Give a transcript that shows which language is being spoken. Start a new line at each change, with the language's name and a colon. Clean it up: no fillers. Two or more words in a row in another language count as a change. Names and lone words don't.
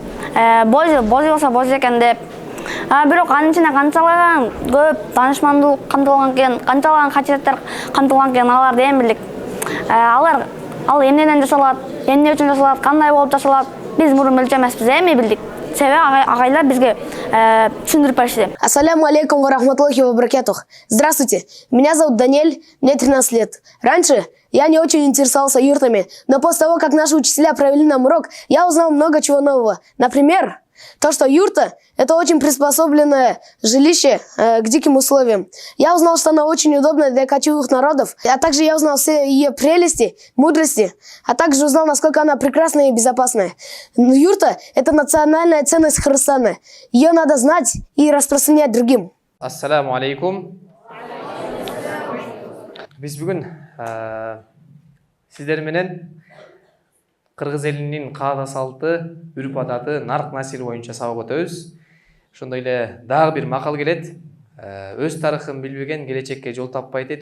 Kyrgyz: Бозу болсо бозу экен деп. Бирок анын ичинде канчалаган көп данышмандуулук камтылган экен, канчалаган касиеттер камтылган экен, аларды эми билдик. Ал эмнеден жасалат, эмне үчүн жасалат, кандай болуп жасалат, биз мурун билчү эмеспиз, эми билдик. Себеби агайлар бизге түшүндүрүп беришти.
Arabic: السلام عليكم ورحمة الله وبركاته.
Russian: Здравствуйте, меня зовут Даниэль, мне 13 лет. Раньше я не очень интересовался юртами, но после того, как наши учителя провели нам урок, я узнал много чего нового. Например, то, что юрта – это очень приспособленное жилище к диким условиям. Я узнал, что она очень удобна для кочевых народов, а также я узнал все ее прелести, мудрости, а также узнал, насколько она прекрасная и безопасная. Но юрта – это национальная ценность Кыргызстана. Ее надо знать и распространять другим.
Arabic: السلام عليكم.
Kyrgyz: Биз бүгүн сиздер менен Кыргыз элинин каада салты, үрп адаты, нарк насил боюнча сабак өтөбүз. Ошондой эле дагы бир макал келет. Өз тарыхын билбеген келечекке жол таппай дейт.